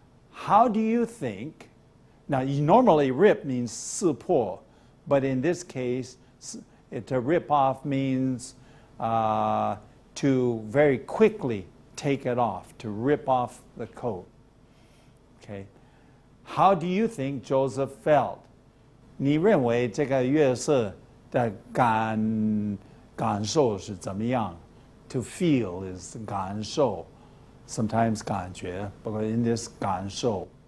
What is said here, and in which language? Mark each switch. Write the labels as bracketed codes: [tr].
[en] How do you think? Now, you normally rip means 撕破, but in this case, to rip off means to very quickly take it off, to rip off the coat. Okay. How do you think Joseph felt? [zh] 你认为这个约瑟的感受是怎么样? [en] To feel is 感受, sometimes 感觉, but in this 感受.